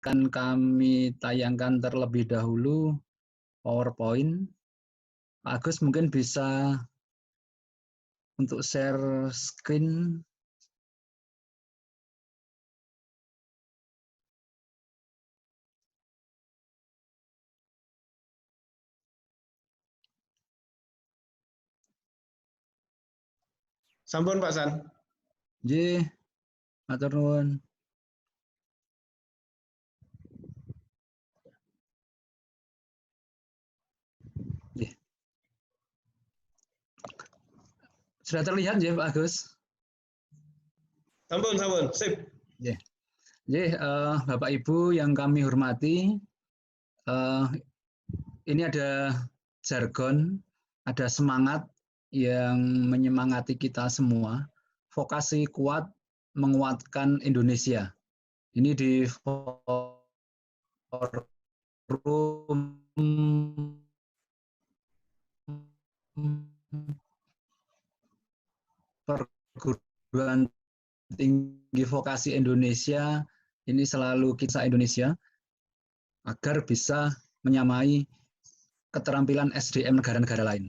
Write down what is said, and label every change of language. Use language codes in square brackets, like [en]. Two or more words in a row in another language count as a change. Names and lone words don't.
[id] Akan kami tayangkan terlebih dahulu PowerPoint. Pak Agus mungkin bisa untuk [en] share screen. [jv] Sampun Pak San. Nggih, matur nuwun. Nggih. [id] Sudah terlihat ya Pak Agus? [jv] Sampun, sip. Nggih. Nggih, [id] Bapak Ibu yang kami hormati, ini ada jargon, ada semangat yang menyemangati kita semua. Vokasi kuat menguatkan Indonesia. Ini di forum perguruan tinggi vokasi Indonesia, ini selalu kisah Indonesia agar bisa menyamai keterampilan SDM negara-negara lain.